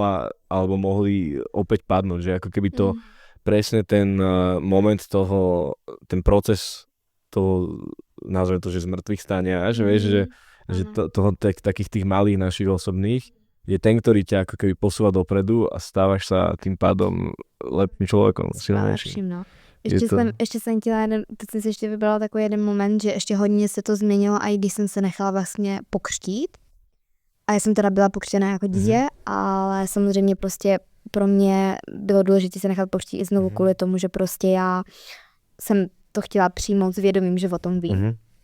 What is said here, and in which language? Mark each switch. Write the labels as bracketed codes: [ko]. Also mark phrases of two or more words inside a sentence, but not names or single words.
[sk] mohli opäť padnúť, že ako keby to presne ten moment toho, ten proces toho, nazveme to, že z mŕtvych stania, že vieš, že takých tých malých našich osobných je ten, ktorý ťa ako keby posúva dopredu a stávaš sa tým pádom lepším človekom, silnejším. No. [cs] Ještě jsem chtěla teď jsem si ještě vybrala takový jeden moment, že ještě hodně se to změnilo, a i když jsem se nechala vlastně pokřtít. A já jsem teda byla pokřtěná jako dítě, ale samozřejmě prostě pro mě bylo důležité se nechat pokřtít i znovu kvůli tomu, že prostě já jsem to chtěla přijmout s vědomím, že o tom vím.